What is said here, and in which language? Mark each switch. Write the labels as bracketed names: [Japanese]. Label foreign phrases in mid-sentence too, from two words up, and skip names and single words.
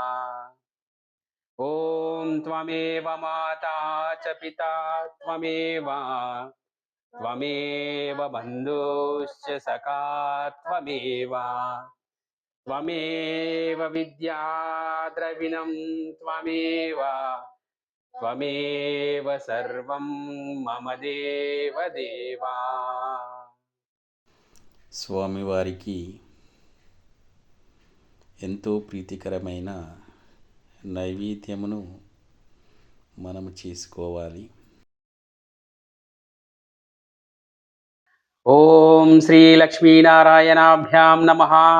[Sanskrit] ॐ त्वमेव माता च पिता त्वमेव बन्धुश्च सखा त्वमेव विद्या द्रविणं त्वमेव सर्वं मम देवदेवा। [Telugu] స్వామివారికి ఎంతో ప్రీతికరమైన నైవేద్యమును మనము చేసుకోవాలి. [Sanskrit] ఓం శ్రీ లక్ష్మీనారాయణాభ్యాం నమః.